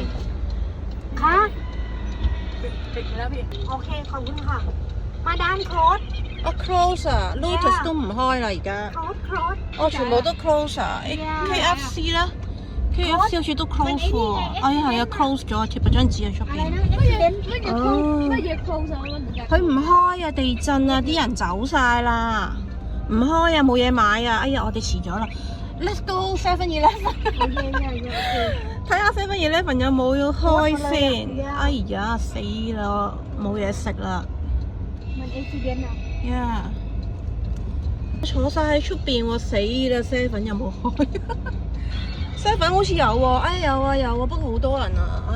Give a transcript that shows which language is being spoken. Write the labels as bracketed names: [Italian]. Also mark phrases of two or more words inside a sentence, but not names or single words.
[Thai] ค่ะปิดแล้วพี่โอเคขอบคุณค่ะมาด้านโค้ด [Cantonese] close 啊 ，Lotus 都唔開啦而家。哦，全部都 close 啊 ！KFC 啦 ，KFC 好似都 close 喎。哎呀係啊 ，close 咗，貼咗張紙喺出邊。乜嘢 close 啊？佢唔開啊！地震啊！啲人走晒啦，唔開啊！冇嘢買啊！哎呀，我哋遲咗啦。 [English] Let's go [Cantonese] 7-Eleven。睇下 7-Eleven 有冇要開先。哎呀，死啦，冇嘢食啦。 [Thai] มัน accident啊 [English] Yeah。 [Cantonese] 坐晒喺出邊喎，死啦 ！7 有冇開？7好似有喎，哎有啊，不過好多人啊，哎。